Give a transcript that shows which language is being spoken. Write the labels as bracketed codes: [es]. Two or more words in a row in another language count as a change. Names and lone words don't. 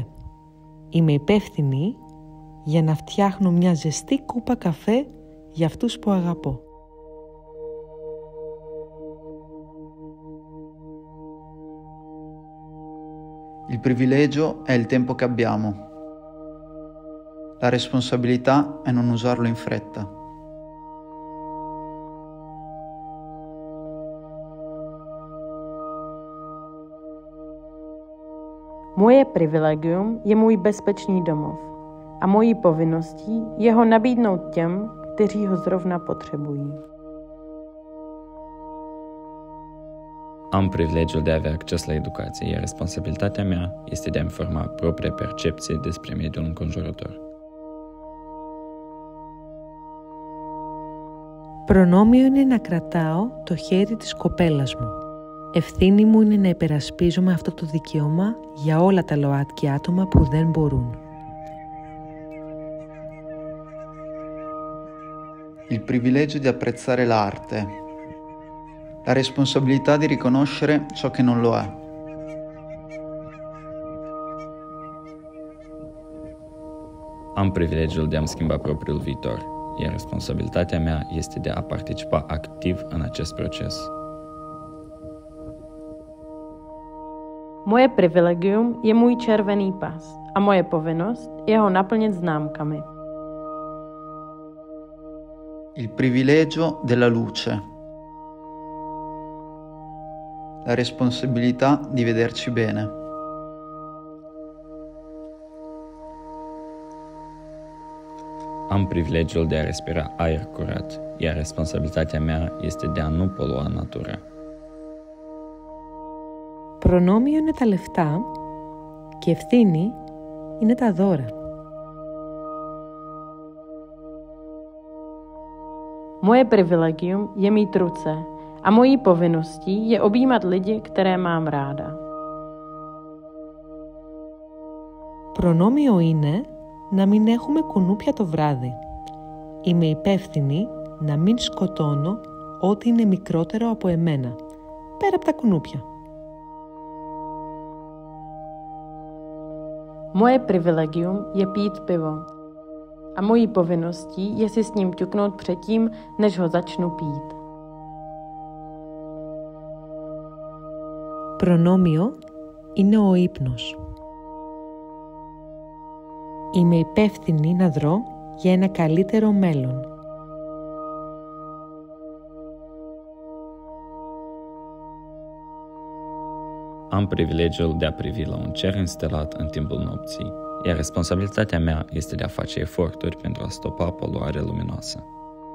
[el] Είμαι υπεύθυνη για να φτιάχνω μια ζεστή κούπα καφέ για αυτούς που αγαπώ. [it] Il privilegio è il tempo che abbiamo. La responsabilità è non usarlo in fretta. [cs] Moje privilegium je můj bezpečný domov a mojí povinností je ho nabídnout těm, kteří ho zrovna potřebují. [ro] Am privilegiul de a avea acces la educație, iar responsabilitatea mea este de a-mi forma propria percepție despre mediul înconjurător. [el] Προνόμιο είναι να κρατάω το χέρι της κοπέλας μου. Ευθύνη μου είναι να υπερασπίζομαι αυτό το δικαίωμα για όλα τα ΛΟΑΤΚΙ άτομα που δεν μπορούν. [it] Il privilegio di apprezzare l'arte. La responsabilità di riconoscere ciò che non lo è. [ro] Am privilegiul de a-mi schimba propriul viitor, iar responsabilitatea mea este de a participa activ în acest proces. [cs] Moje privilegium je můj červený pas a moje povinnost je ho naplnit známkami. [it] Il privilegio della luce. La responsabilità di vederci bene. [ro] Am privilegiul de a respira aer curat, iar responsabilitatea mea este de a nu polua natura. [el] Προνόμιο είναι τα λεφτά και ευθύνη είναι τα δώρα. [cs] Moje privilegium je mít ruce a mojí povinností je objímat lidi, které mám ráda. [el] Προνόμιο είναι να μην έχουμε κουνούπια το βράδυ. Είμαι υπεύθυνη να μην σκοτώνω ό,τι είναι μικρότερο από εμένα, πέρα από τα κουνούπια. [cs] Moje privilegium je pít pivo a mojí povinností je si s ním ťuknout předtím, než ho začnu pít. [el] Προνόμιο είναι ο ύπνος. Είμαι υπεύθυνη να δρω για ένα καλύτερο μέλλον. [ro] Am privilegiul de a privi la un cer înstelat în timpul nopții, iar responsabilitatea mea este de a face eforturi pentru a stopa poluarea luminoasă.